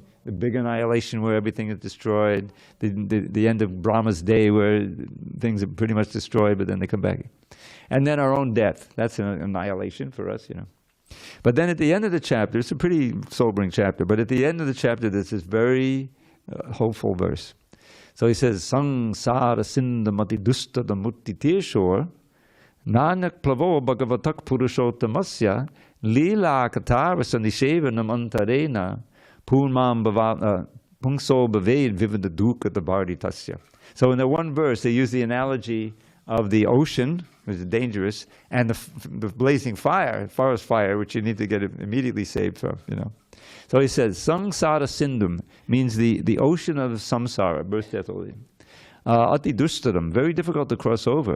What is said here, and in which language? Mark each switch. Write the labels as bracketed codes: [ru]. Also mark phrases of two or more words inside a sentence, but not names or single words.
[en] The big annihilation where everything is destroyed, the end of Brahma's day where things are pretty much destroyed, but then they come back. And then our own death, that's an annihilation for us, you know. But then at the end of the chapter, it's a pretty sobering chapter, but at the end of the chapter there's this very hopeful verse. So he says, [sa] Sangsara sindamati dustada mutti teshor nanak plavo bhagavatak purushottamasya lila katarasa nishevanam antarena pulmam pungso bhaved vivada dukkha tabardhitasya. [en] So in the one verse they use the analogy of the ocean, which is dangerous, and the blazing fire, forest fire, which you need to get immediately saved from, you know. So he says, [sa] Sangsara Sindhum [en] means the ocean of samsara, birth, death, old age. [sa] Ati dustaram, [en] very difficult to cross over.